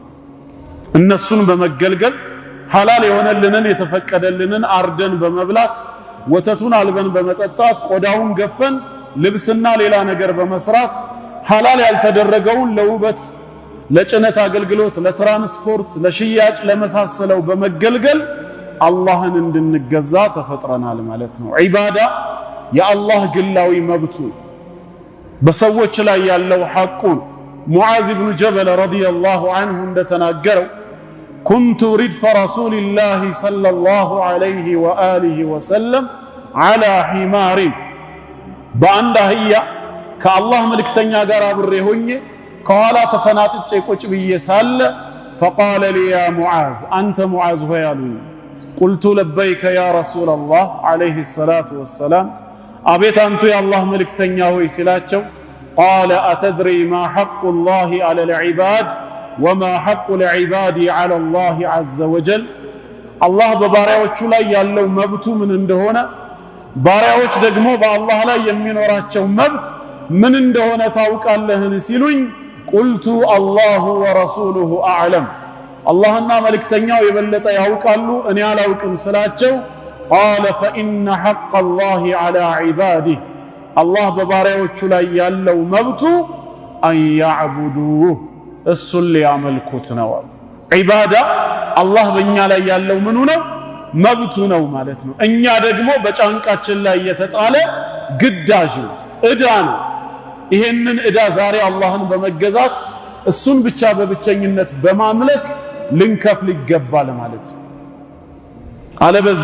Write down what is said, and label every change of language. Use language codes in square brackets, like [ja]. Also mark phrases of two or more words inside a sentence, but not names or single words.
[am] እነሱን በመገልገል ሐላል የሆነልንን የተፈቀደልንን አርደን በመብላት ወተቱን አልበን በመጠጣት ቆዳውን ገፈን ልብስና ሌላ ነገር በመስራት ሐላል ያልተደረገውን ለውበት ለጭነት አገልግሎት ለትራንስፖርት ለሽያጭ ለመሳሰለው በመገልገል አላህን እንድንገዛ ተፈጥረናል ማለት ነው። ዒባዳ የአላህ ግላዊ መብቱ በሰዎች ላይ ያለው ሐቁ ሙዓዝ ኢብኑ ጀበል ረዲየላሁ ዐንሁ እንደተናገረው [ar] كنت ردف رسول الله صلى الله عليه وآله وسلم على حمار [am] በአንድ አህያ ከአላህ መልእክተኛ ጋር አብሬ ሆኜ ከኋላ ተፈናጥጬ ቁጭ ብዬ ሳለ [ar] فقال لي يا معاذ أنت معاذ [am] ሆይ አሉኝ። [ar] قلت لبيك يا رسول الله عليه الصلاة والسلام [am] አቤት አንቱ የአላህ መልእክተኛ ሆይ ሲላቸው [ar] قال أتدري ما حق الله على العباد وما حق العباد على الله عز وجل [am] الله በባሪያዎቹ ላይ ያለው መብቱ ምን እንደሆነ ባሪያዎች ደግሞ በአላህ ላይ የሚኖራቸው መብት ምን እንደሆነ ታውቃለህን ሲሉኝ [ar] قلت الله ورسوله أعلم [am] اللهና መልእክተኛው የበለጠ ያውቃሉ እኔ አላውቅም ስላቸው [ar] قال فإن حق الله على عباده [am] الله በባሪያዎቹ ላይ ያለው መብቱ [ar] أن يعبدوه [am] እሱን ሊያመልኩት ነው። ዒባዳ አላህ በእኛ ላይ ያለው ምኑ ነው? መብቱ ነው ማለት ነው። እኛ ደግሞ በጫንቃችን ላይ የተጣለ ግዳጅ ነው፣ ዕዳ ነው። ይሄንን ዕዳ ዛሬ አላህን በመገዛት እሱን ብቻ በብቸኝነት በማምለክ ልንከፍል ይገባል ማለት ነው። አለበዛ